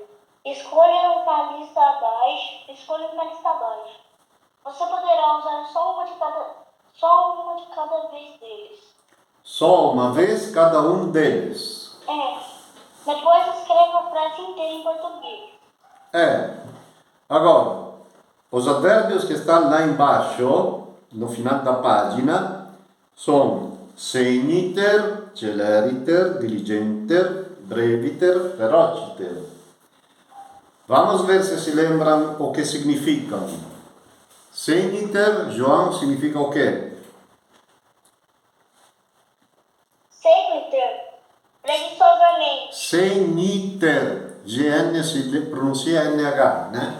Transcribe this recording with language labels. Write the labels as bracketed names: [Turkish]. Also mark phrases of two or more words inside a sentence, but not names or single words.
[Portuguese] Escolha uma lista abaixo. Você poderá usar só uma de cada vez deles. só uma vez cada um deles. Depois escreva a frase inteira em português. Agora, os advérbios que estão lá embaixo, no final da página, são [Latin] segniter, celeriter, diligenter, breviter, ferociter. [Portuguese] Vamos ver se lembram o que significam. Segniter, João, significa o quê? Segniter, preguiçosamente. Segniter, GN se pronuncia NH, né?